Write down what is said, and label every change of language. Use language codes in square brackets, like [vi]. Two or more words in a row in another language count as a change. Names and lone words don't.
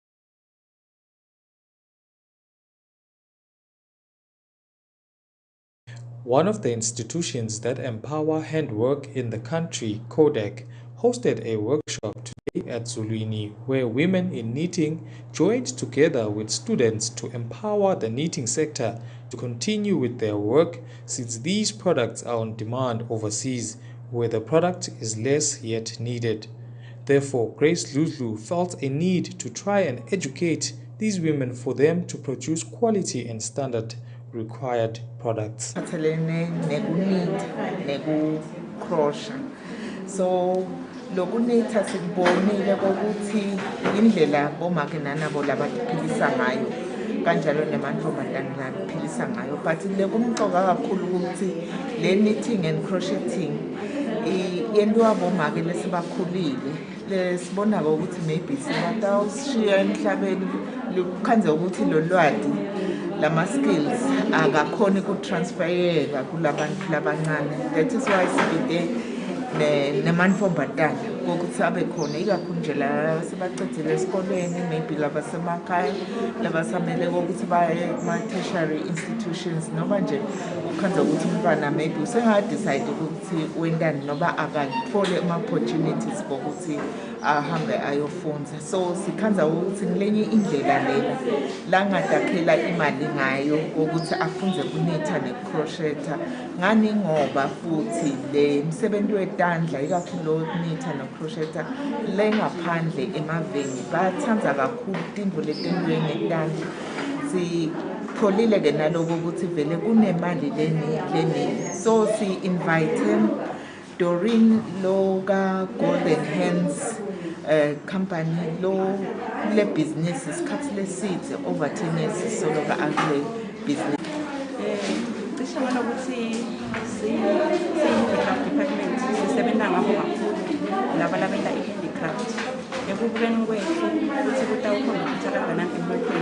[en] One of the institutions that empower handwork in the country, Codec, hosted a workshop today at Zulwini where women in knitting joined together with students to empower the knitting sector to continue with their work since these products are on demand overseas where the product is less yet needed. Therefore, Grace Lulu felt a need to try and educate these women for them to produce quality and standard required products. [ss] So lokunetha sikubonile kokuthi indlela bomake nanabo labaphilisa ngayo kanjalo nemantombazane laphilisa ngayo, but lekumqoka kakhulu ukuthi le [en] knitting and crocheting [ss] yentiwa bomake lesibakhulile lesibona ukuthi maybe singatawushiya emhlabeni likukhanze ukuthi lo lwati lama skills akakhona ukutransferyeka kulabantu labancane. That is why sibide nemantombazane ukuthi abe khona ikakhulu nje la sebacedzile esikoleni, maybe labasemakhaya labasamele ukuthi baye [en] kuma-tertiary institutions, [ss] noma nje ukhanze ukuthi umntwana maybe usengadecide ukuthi wentani noma akathole ama-opportunities bokuthi ahambe ayofunda. So sikhanza ukuthi ngilenye indlela lela langadakhela imali ngayo ukuthi afunze kunitha necrocheta. Ngani ngoba futhi le msebenzi wetandla ikakhulu lo kunitha necrocheta lengaphandle emaveni bathanda kakhulu tintfo letentiwe ngetandla. Sitholile ke naloko ukuthi vele kunemali leningi, so si-invite Doreen lo ka Golden Hands company lo le business isikhathi leside [en] over 10 years [ss] soloka akule business. Cishe ngibona ukuthi [en] si-handicraft department [ss] sisebenza ngabo kakhulu laba labenta i-handicraft ekubukeni kwethu ukuthi kutawukhona ukuthi akanganani emnothweni.